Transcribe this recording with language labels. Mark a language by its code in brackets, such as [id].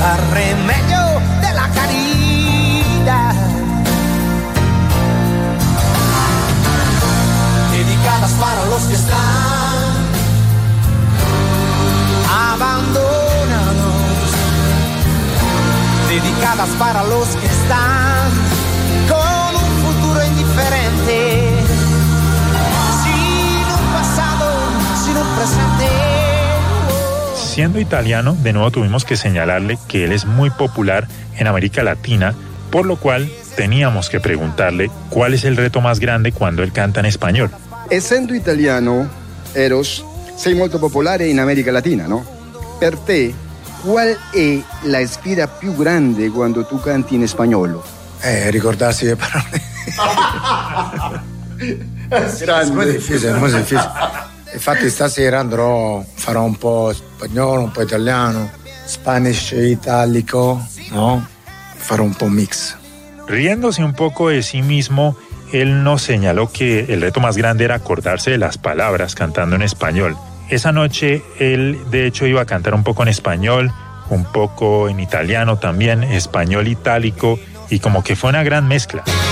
[es] Remedio de la caridad, dedicadas para los que están abandonados, dedicadas para los que están con un futuro indiferente, sin un pasado, sin un presente. Siendo italiano, de nuevo tuvimos que señalarle que él es muy popular en América Latina, por lo cual teníamos que preguntarle cuál es el reto más grande cuando él canta en español. [it] Essendo italiano, Eros, sei molto popolare in America Latina, no? Per te, [es] ¿cuál es la [it] sfida più grande [es] cuando tú [it] canti [es] en español? [it] Ricordarsi le parole. [es] Es muy difícil. [it] Infatti stasera farò un po' spagnolo, un po' italiano, Spanish italico, no? Farò un po' mix. [es] Riendosi un poco de sí mismo, él nos señaló que el reto más grande era acordarse de las palabras cantando en español. Esa noche él de hecho iba a cantar un poco en español, un poco en italiano también, español itálico, y como que fue una gran mezcla.